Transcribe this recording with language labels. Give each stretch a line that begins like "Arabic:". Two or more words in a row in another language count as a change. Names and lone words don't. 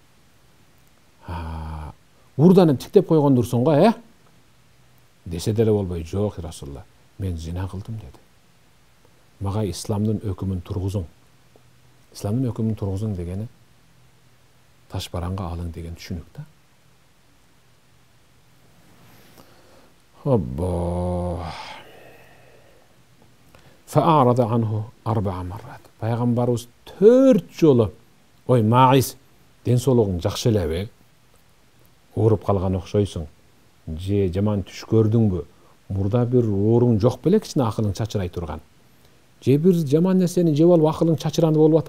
Kyrgyz: Урданып тиктеп койгондурсуң го, десе деле болбой, жок, Расулаллах, мен зина кылдым деди. Мага исламдын өкүмүн тургузуң. Исламдын өкүмүн тургузуң дегени таш бараңга алың деген түшүнүк да.
Arabic: فأعرض عنه 4 مرات.
Kyrgyz: Пайгамбарыбыз 4 жолу, ой Маиз, ден соолугуң жакшы элеби? Ооруп калган окшойсуң. Же жаман түш көрдүңбү? Мурда бир ооруң жок беле, кичине акылың чачырай турган. Же бир жаман нерсени жеп алып акылың чачыранды болуп атабы?